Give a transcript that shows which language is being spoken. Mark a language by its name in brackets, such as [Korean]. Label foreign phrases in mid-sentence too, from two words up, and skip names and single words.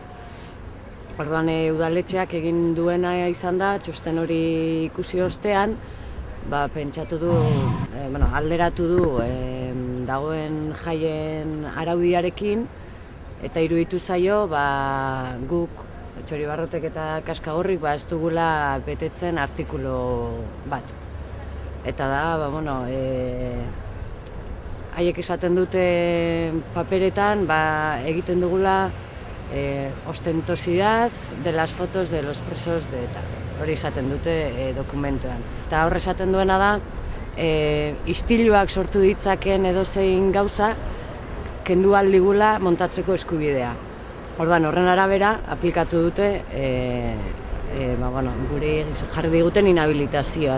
[Basque] Orduan udaletxeak egin duena izan da, txosten hori ikusi ostean, pentsatu du, alderatu du dagoen jaien araudiarekin eta iruditu zaio guk Txoribarrotek eta Kaskagorrik ez dugula betetzen artikulu bat. Eta da, haiek esaten dute paperetan egiten dugula [Spanish] ostentosidad de las fotos de los presos de ETA. [Basque] Hori esaten dute dokumentuan. Eta hor esaten duena da, istiluak sortu ditzaken edozein gauza, kendu aldigula montatzeko eskubidea. Orduan, horren arabera, aplikatu dute, gure jarri diguten inhabilitazioa.